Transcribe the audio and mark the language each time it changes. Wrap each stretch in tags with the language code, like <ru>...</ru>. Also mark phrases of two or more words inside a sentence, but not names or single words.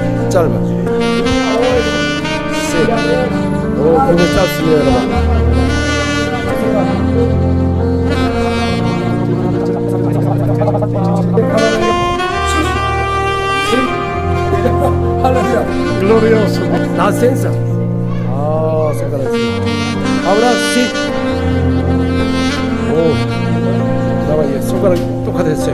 <ko>짧아. 굉장히 짧습니다, 여러분.</ko> <pt>Glorioso. Nacência. Ah, sacanagem.</pt> <es>Ahora sí.</es> <ko>오, 잠깐만, 손가락 똑같았어요.</ko>